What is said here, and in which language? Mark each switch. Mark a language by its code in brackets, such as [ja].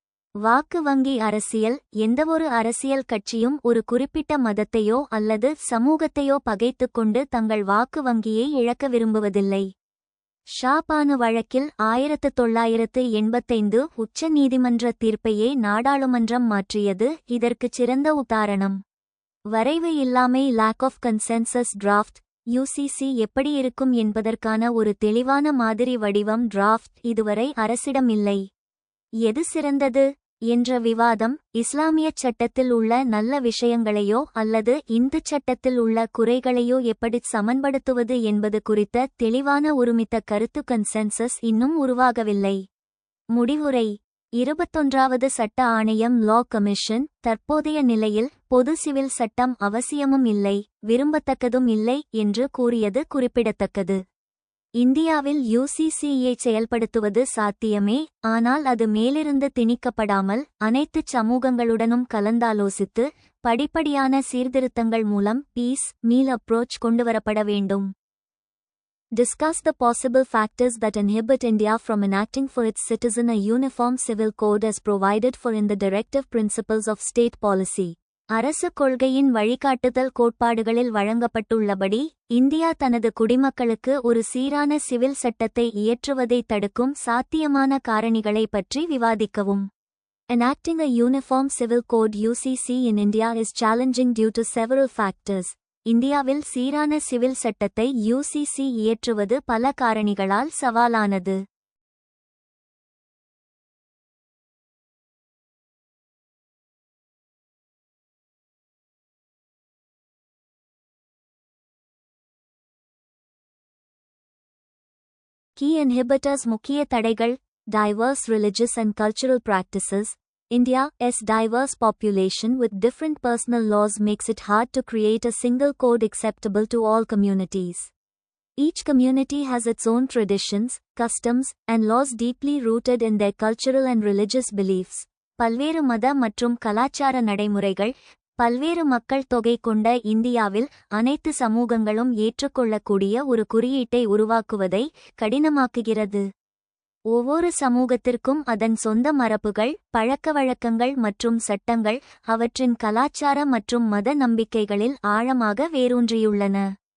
[ta] வாக்கு வங்கி அரசியல். எந்தவொரு அரசியல் கட்சியும் ஒரு குறிப்பிட்ட மதத்தையோ அல்லது சமூகத்தையோ பகைத்துக்கொண்டு தங்கள் வாக்கு வங்கியை இழக்க விரும்புவதில்லை. ஷா பானு வழக்கில் 1985 உச்ச நீதிமன்ற தீர்ப்பையே நாடாளுமன்றம் மாற்றியது இதற்குச் சிறந்த உதாரணம். வரைவு இல்லாமை [en] lack of consensus draft. [ta] UCC எப்படி இருக்கும் என்பதற்கான ஒரு தெளிவான மாதிரி வடிவம் டிராஃப்ட் இதுவரை அரசிடம் இல்லை. எது சிறந்தது என்ற விவாதம் இஸ்லாமியச் சட்டத்தில் உள்ள நல்ல விஷயங்களையோ அல்லது இந்துச் சட்டத்தில் உள்ள குறைகளையோ எப்படிச் சமன்படுத்துவது என்பது குறித்த தெளிவான ஒருமித்த கருத்து கன்சென்சஸ் இன்னும் உருவாகவில்லை. முடிவுரை. 21வது சட்ட ஆணையம் லா கமிஷன் தற்போதைய நிலையில் பொது சிவில் சட்டம் அவசியமும் இல்லை, விரும்பத்தக்கதும் இல்லை என்று கூறியது குறிப்பிடத்தக்கது. இந்தியாவில் UCCயை செயல்படுத்துவது சாத்தியமே, ஆனால் அது மேலிருந்து திணிக்கப்படாமல் அனைத்துச் சமூகங்களுடனும் கலந்தாலோசித்து படிப்படியான சீர்திருத்தங்கள் மூலம் பீஸ் மீல் அப்ரோச் கொண்டுவரப்பட வேண்டும். [en] Discuss the possible factors that inhibit India from enacting for its citizen a uniform civil code as provided for in the directive principles of state policy. [ta] அரசு கொள்கையின் வழிகாட்டுதல் கோட்பாடுகளில் வழங்கப்பட்டுள்ளபடி இந்தியா தனது குடிமக்களுக்கு ஒரு சீரான சிவில் சட்டத்தை இயற்றுவதை தடுக்கும் சாத்தியமான காரணிகளை பற்றி விவாதிக்கவும். [en] Enacting a uniform civil code UCC in India is challenging due to several factors. [ta] இந்தியாவில் சீரான சிவில் சட்டத்தை UCC இயற்றுவது பல காரணிகளால் சவாலானது. [en] Key inhibitors. [ta] முக்கிய தடைகள். [en] Diverse religious and cultural practices. India's diverse population with different personal laws makes it hard to create a single code acceptable to all communities. Each community has its own traditions, customs, and laws deeply rooted in their cultural and religious beliefs. [ta] பல்வேறு மத மற்றும் கலாச்சார நடைமுறைகள். பல்வேறு மக்கள் தொகை கொண்ட இந்தியாவில் அனைத்து சமூகங்களும் ஏற்றுக்கொள்ளக்கூடிய ஒரு குறியீட்டை உருவாக்குவதை கடினமாக்குகிறது. ஒவ்வொரு சமூகத்திற்கும் அதன் சொந்த மரபுகள், பழக்கவழக்கங்கள் மற்றும் சட்டங்கள் அவற்றின் கலாச்சார மற்றும் மத நம்பிக்கைகளில் ஆழமாக வேரூன்றியுள்ளன.